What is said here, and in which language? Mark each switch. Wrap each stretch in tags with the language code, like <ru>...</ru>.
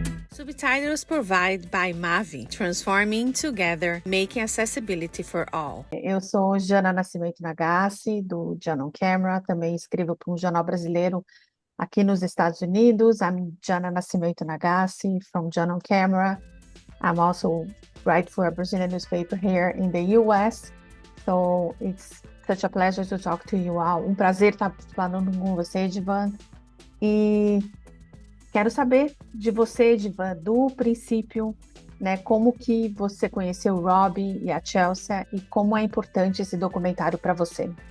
<en>Subtitles provided by Mavi, transforming together, making accessibility for all.</en> <pt>Eu sou Jana N Nagase, do Jana on Camera, também escrevo para um jornal brasileiro aqui nos Estados Unidos.</pt> <en>I'm Jana N Nagase from Jana on Camera. I'm also write for a Brazilian newspaper here in the US. So it's such a pleasure to talk to you all.</en> <pt>Um prazer estar falando com você, Edivan. E quero saber de você, Edivan, do princípio, né, como que você conheceu o Rob e a Chelsea e como é importante esse documentário para você.</pt>